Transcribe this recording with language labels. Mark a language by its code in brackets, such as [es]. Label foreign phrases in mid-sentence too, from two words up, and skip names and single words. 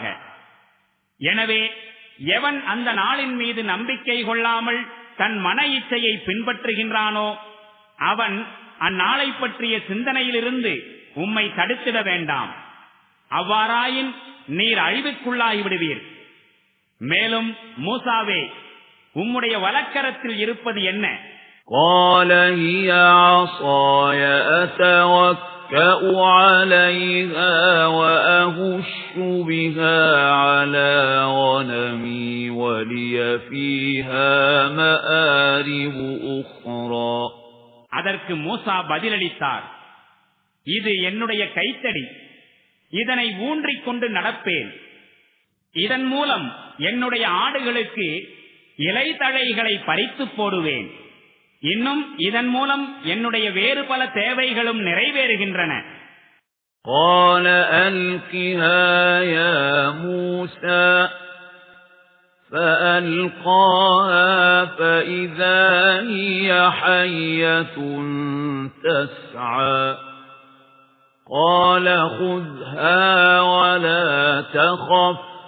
[ta] எனவே எவன் அந்த நாளின் மீது நம்பிக்கை கொள்ளாமல் தன் மன இச்சையை பின்பற்றுகின்றானோ அவன் அந்நாளை பற்றிய சிந்தனையிலிருந்து உம்மை தடுத்திட வேண்டாம். அவ்வாறாயின் நீர் அழிவுக்குள்ளாகிவிடுவீர். மேலும் மூசாவே, உம்முடைய வலக்கரத்தில் இருப்பது என்ன? [ar] قال هي عصاي أتوكأ عليها وأهش بها على غنمي ولي فيها مآرب أخرى. [ta] அதற்கு மூசா பதிலளித்தார், இது என்னுடைய கைத்தடி. இதனை ஊன்றிக் கொண்டு நடப்பேன். இதன் மூலம் என்னுடைய ஆடுகளுக்கு இலைத்தழைகளை பறித்து போடுவேன். இன்னும் இதன் மூலம் என்னுடைய வேறு பல தேவைகளும் நிறைவேறுகின்றன. [ar] قال ألقها يا موسى فألقاها فإذا هي حية تسعى قال خذها ولا تخف